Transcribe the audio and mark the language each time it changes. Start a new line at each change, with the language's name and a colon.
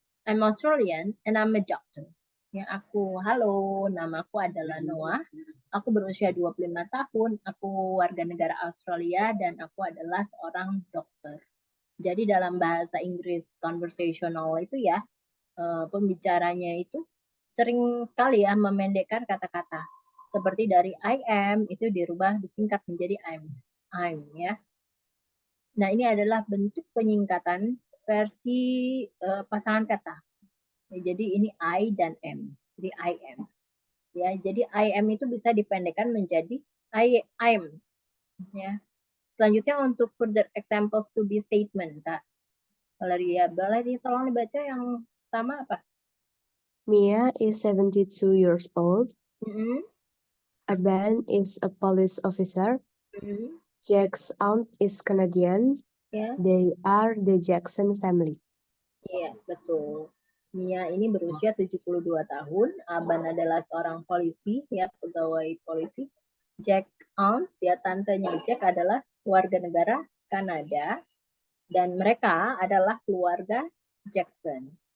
English: I'm Australian and I'm a doctor.
Indonesian: Ya, halo, namaku adalah Noah. Aku berusia 25 tahun, aku warga negara Australia dan aku adalah seorang dokter. Jadi dalam bahasa Inggris conversational itu ya, pembicaranya itu sering kali ya memendekkan kata-kata. Seperti dari
English: I am
Indonesian: itu dirubah disingkat menjadi
English: I'm
Indonesian: ya. Nah, ini adalah bentuk penyingkatan versi pasangan kata. Ya, jadi ini I dan am. Jadi
English: I am.
Indonesian: Ya, jadi I am itu bisa dipendekkan menjadi I am. Ya. Selanjutnya untuk
English: further examples to be statement, Kak.
Indonesian: Valeria, boleh tolong dibaca yang pertama apa?
English: Mia is 72 years old. Mm-hmm. Ben is a police officer. Mm-hmm. Jack's aunt is Canadian.
Indonesian: Ya,
English: They are the Jackson family.
Indonesian: iya, betul. Mia ini berusia 72 tahun. Aban adalah seorang polisi, ya, pegawai polisi. Jack aunt, ya, tantenya Jack adalah warga negara Kanada. Dan mereka adalah keluarga Jackson.